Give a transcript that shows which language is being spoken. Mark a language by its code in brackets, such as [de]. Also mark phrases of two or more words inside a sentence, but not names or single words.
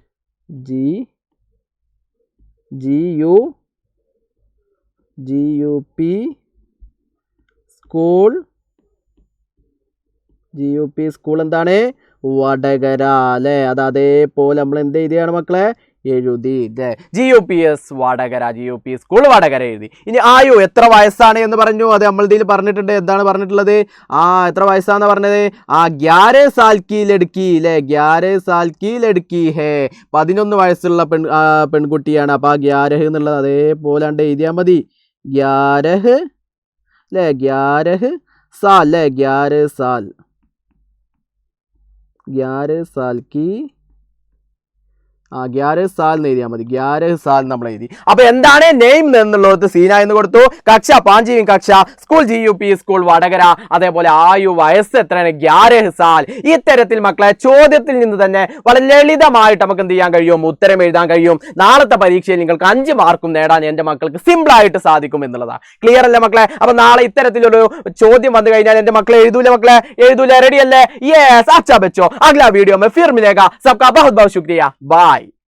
[ml] GUP സ്കൂൾ എന്താണ് വടകര അല്ലേ അത് അതേപോലെ നമ്മൾ എന്ത് എഴുതിയാണ് മക്കളെ എഴുതി അല്ലേ GUPS വടകര GUP സ്കൂൾ വടകര എഴുതി ഇനി ആയു എത്ര വയസ്സാണ് എന്ന് പറഞ്ഞു അത് നമ്മൾ ഇതിൽ പറഞ്ഞിട്ടുണ്ട് എന്താണ് പറഞ്ഞിട്ടുള്ളത് ആ എത്ര വയസ്സാന്ന് പറഞ്ഞത് ആ [hi] 11 साल की लड़की [ml] അല്ലേ [hi] 11 साल की लड़की [ml] ഹേ 11 വയസ്സുള്ള പെൺകുട്ടിയാണ് അപ്പൊ ആ 11 എന്നുള്ളത് അതേപോലെ എഴുതിയാൽ മതി 11 അല്ലേ 11 साल അല്ലേ [hi] 11 साल की [ml] 11 साल എന്ന് എഴുതിയാൽ മതി 11 साल നമ്മൾ എഴുതി അപ്പൊ എന്താണ് നെയിം എന്നുള്ളത് സീന എന്ന് കൊടുത്തു [hi] कक्षा पांचवीं [ml] കക്ഷ സ്കൂൾ GUP സ്കൂൾ വടകര അതേപോലെ ആയു വയസ്സ് എത്രയാണ് 11 साल ഇത്തരത്തിൽ മക്കളെ ചോദ്യത്തിൽ നിന്ന് തന്നെ വളരെ ലളിതമായിട്ട് നമുക്ക് എന്ത് ചെയ്യാൻ കഴിയും ഉത്തരം എഴുതാൻ കഴിയും നാളത്തെ പരീക്ഷയിൽ നിങ്ങൾക്ക് 5 മാർക്കും നേടാൻ എൻ്റെ മക്കൾക്ക് സിമ്പിൾ ആയിട്ട് സാധിക്കും എന്നുള്ളതാണ് ക്ലിയർ അല്ലേ മക്കളെ അപ്പൊ നാളെ ഇത്തരത്തിലൊരു ചോദ്യം വന്നു കഴിഞ്ഞാൽ എൻ്റെ മക്കളെ എഴുതൂല റെഡി അല്ലേ യെസ് [hi] अच्छा बच्चों अगला वीडियो में फिर मिलेगा सबका बहुत बहुत शुक्रिया बाय